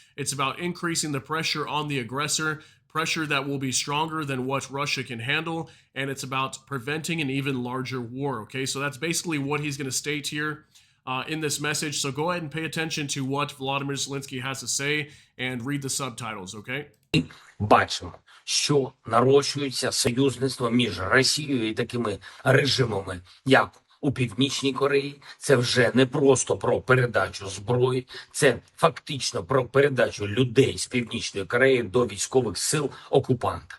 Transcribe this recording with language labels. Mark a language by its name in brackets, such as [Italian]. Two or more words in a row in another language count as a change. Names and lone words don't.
[English] It's about increasing the pressure on the aggressor, pressure that will be stronger than what Russia can handle, and it's about preventing an even larger war. Okay, so that's basically what he's going to state here in this message. So go ahead and pay attention to what Volodymyr Zelenskyy has to say and read the subtitles, okay? [Ukrainian] Бачимо, що нарощується союзництво між Росією і такими режимами, як у Північній Кореї. Це вже не просто про передачу зброї, це фактично про передачу людей з Північної Кореї до військових сил окупанта.